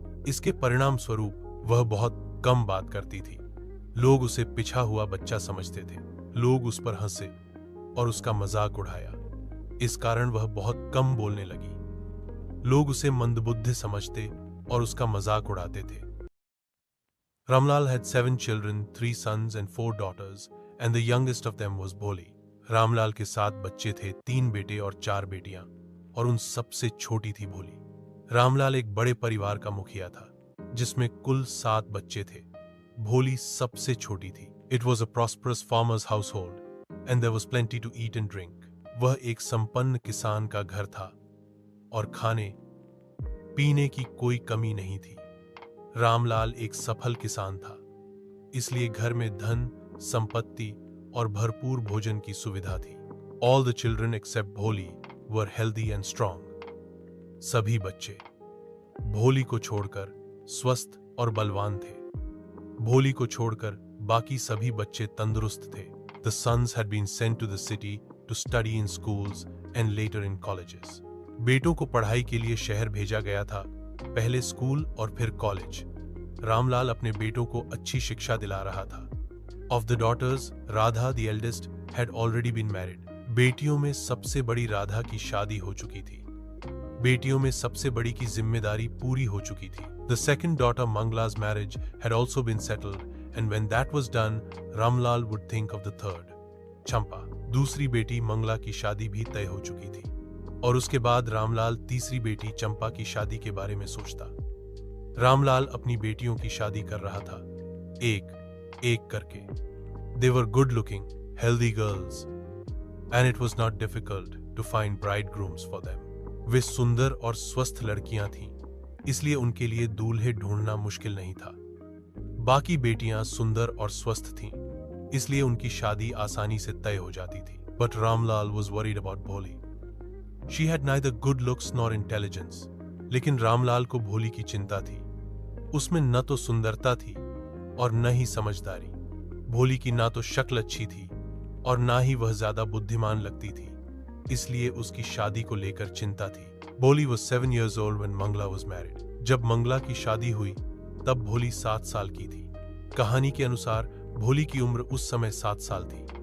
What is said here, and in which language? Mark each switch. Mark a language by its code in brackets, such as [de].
[hi] इसके परिणाम स्वरूप वह बहुत कम बात करती थी। लोग उसे पिछा हुआ बच्चा समझते थे। लोग उस पर हंसे और उसका मजाक उड़ाया। इस कारण वह बहुत कम बोलने लगी। लोग उसे मंदबुद्धि समझते और उसका मजाक उड़ाते थे। [en] Ramlal had 7 children, 3 sons and 4 daughters, and the youngest of them was Bholi. [hi] Ramlal के 7 बच्चे थे, 3 बेटे और 4 बेटियां, और उन सबसे छोटी थी भोली। रामलाल एक बड़े परिवार का मुखिया था, जिसमें कुल 7 बच्चे थे। भोली सबसे छोटी थी। [en] It was a prosperous farmer's household, and there was plenty to eat and drink. [hi] वह एक संपन्न किसान का घर था, और खाने पीने की कोई कमी नहीं थी। रामलाल एक सफल किसान था, इसलिए घर में धन, संपत्ति और भरपूर भोजन की सुविधा थी। [en] All the children except Bholi were healthy and strong. [hi] सभी बच्चे भोली को छोड़कर स्वस्थ और बलवान थे। भोली को छोड़कर बाकी सभी बच्चे तंदुरुस्त थे। [en] The sons had been sent to the city to study in schools and later in colleges. [hi] बेटों को पढ़ाई के लिए शहर भेजा गया था, पहले स्कूल और फिर कॉलेज। रामलाल अपने बेटों को अच्छी शिक्षा दिला रहा था। [en] Of the daughters, Radha the eldest had already been married. [hi] बेटियों में सबसे बड़ी राधा की शादी हो चुकी थी। बेटियों में सबसे बड़ी की जिम्मेदारी पूरी हो चुकी थी। [en] The second daughter Mangla's marriage had also been settled, and when that was done, Ramlal would think of the third, Champa. [hi] दूसरी बेटी मंगला की शादी भी तय हो चुकी थी, और उसके बाद रामलाल तीसरी बेटी चंपा की शादी के बारे में सोचता। रामलाल अपनी बेटियों की शादी कर रहा था, एक एक करके। [en] They were good looking, healthy girls, and it was not difficult to find bridegrooms for them. [hi] वे सुंदर और स्वस्थ लड़कियां थीं, इसलिए उनके लिए दूल्हे ढूंढना मुश्किल नहीं था। बाकी बेटियां सुंदर और स्वस्थ थीं, इसलिए उनकी शादी आसानी से तय हो जाती थी। [en] But Ramlal was worried about Bholi. She had neither good looks nor intelligence. [hi] लेकिन रामलाल को भोली की चिंता थी। उसमें न तो सुंदरता थी और न ही समझदारी। भोली की ना तो शक्ल अच्छी थी और ना ही वह ज्यादा बुद्धिमान लगती थी, इसलिए उसकी शादी को लेकर चिंता थी। [en] Bholi was 7 years old when Mangla was married. [hi] जब मंगला की शादी हुई तब भोली 7 साल की थी। कहानी के अनुसार भोली की उम्र उस समय 7 साल थी।